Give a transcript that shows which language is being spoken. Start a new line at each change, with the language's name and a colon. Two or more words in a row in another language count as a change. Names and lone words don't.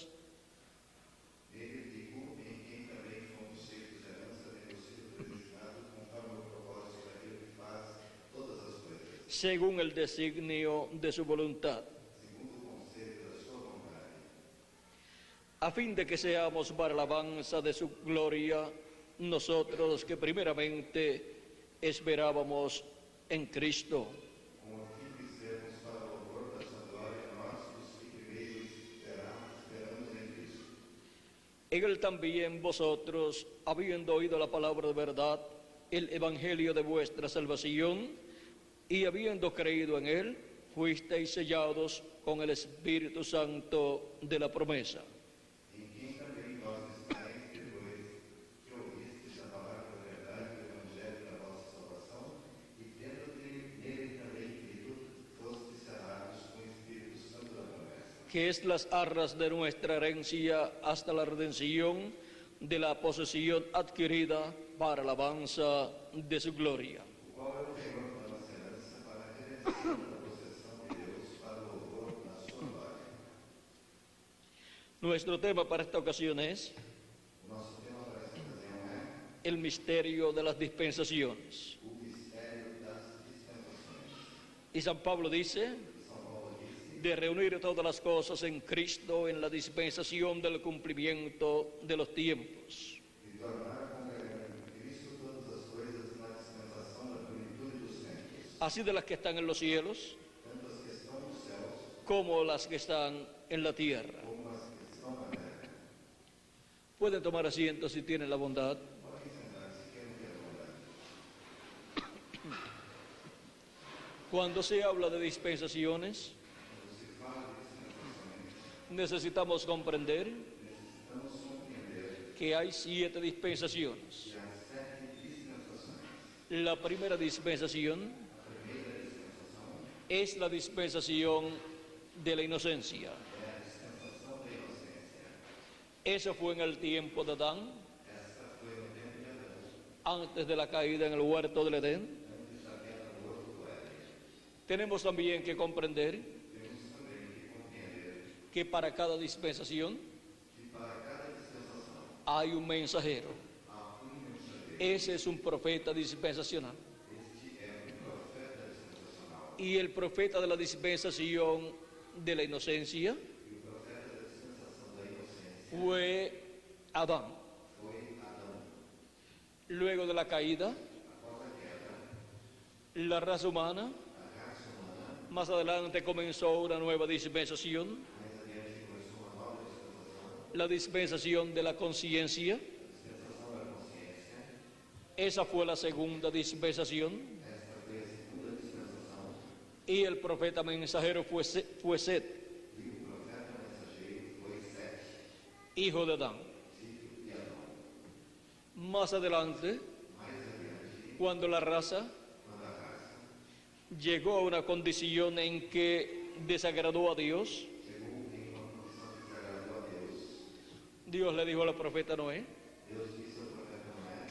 Portuguese: Nele digo, em quem também fomos feitos herança, tendo sido predestinados conforme o propósito daquele que faz todas as coisas,
Spanish: según el designio de su voluntad,
Portuguese: segundo o conselho da sua vontade,
Spanish: a fin de que seamos para alabanza de su gloria, nosotros que primeramente esperábamos en Cristo.
Portuguese: com a fim de sermos para o louvor da sua glória, nós, os que primeiro esperamos em Cristo.
Spanish: En él también vosotros, habiendo oído la palabra de verdad, el evangelio de vuestra salvación, y habiendo creído en él, fuisteis sellados con el Espíritu Santo de la promesa,
Portuguese: Em quem também vós estáis, depois que ouvistes a palavra da verdade do Evangelho da vossa salvação, e tendo nele também crido, fostes selados com o Espírito Santo da promessa,
Spanish: que es las arras de nuestra herencia hasta la redención de la posesión adquirida para alabanza de su gloria.
Portuguese: o qual é o Senhor da nossa herança para a redenção da possessão de Deus, para o louvor da sua glória.
Spanish: Nuestro tema para esta ocasión es
Portuguese: O nosso tema para esta ocasião é
Spanish: el misterio de las dispensaciones.
Portuguese: o mistério das dispensações.
Spanish: Y San Pablo dice,
Portuguese: São Paulo disse,
Spanish: de reunir todas las cosas en Cristo en la dispensación del cumplimiento de los tiempos.
Portuguese: de tornar a congregar em Cristo todas as coisas na dispensação da plenitude dos tempos,
Spanish: Así de las que están en los cielos
Portuguese: tanto as que estão nos céus
Spanish: como las que están en la tierra.
Portuguese: como as que estão na terra.
Spanish: Pueden tomar asiento si tienen la bondad.
Portuguese: Podem sentar-se, quem não quer mandar.
Spanish: Cuando se habla de dispensaciones,
Portuguese: Quando se fala de dispensações,
Spanish: necesitamos comprender
Portuguese: necessitamos compreender
Spanish: que hay 7 dispensaciones.
Portuguese: que há 7 dispensações.
Spanish: La primera dispensación
Portuguese: A primeira dispensação
Spanish: es la dispensación de la inocencia.
Portuguese: é a dispensação da inocência.
Spanish: Eso fue en el tiempo de Adán,
Portuguese: Esta foi no tempo de Adão,
Spanish: antes de la caída en el huerto del Edén.
Portuguese: antes da queda do horto do Éden.
Spanish: Tenemos también que comprender
Portuguese: Temos também que compreender
Spanish: que para cada dispensación
Portuguese: que para cada dispensação
Spanish: hay un mensajero.
Portuguese: há mensageiro.
Spanish: Ese es un profeta dispensacional.
Portuguese: Este é o profeta dispensacional.
Spanish: Y el profeta de la dispensación de la inocencia
Portuguese: E o profeta da dispensação da inocência
Spanish: fue Adán.
Portuguese: foi Adão.
Spanish: Luego de la caída,
Portuguese: Após a queda,
Spanish: la raza humana,
Portuguese: a raça humana,
Spanish: más adelante comenzó una nueva dispensación,
Portuguese: mais adiante começou uma nova dispensação,
Spanish: la dispensación de la conciencia.
Portuguese: a dispensação da consciência.
Spanish: Esa fue la segunda dispensación.
Portuguese: Esta foi a segunda dispensação.
Spanish: Y el profeta mensajero fue Set,
Portuguese: E o profeta mensageiro foi Sete,
Spanish: hijo de Adán.
Portuguese: filho de Adão.
Spanish: Más adelante,
Portuguese: Mais adiante,
Spanish: cuando la raza
Portuguese: quando a raça
Spanish: llegó a una condición en que desagradó a Dios,
Portuguese: chegou em uma condição que desagradou a Deus,
Spanish: Dios le dijo al profeta Noé
Portuguese: Deus disse ao profeta Noé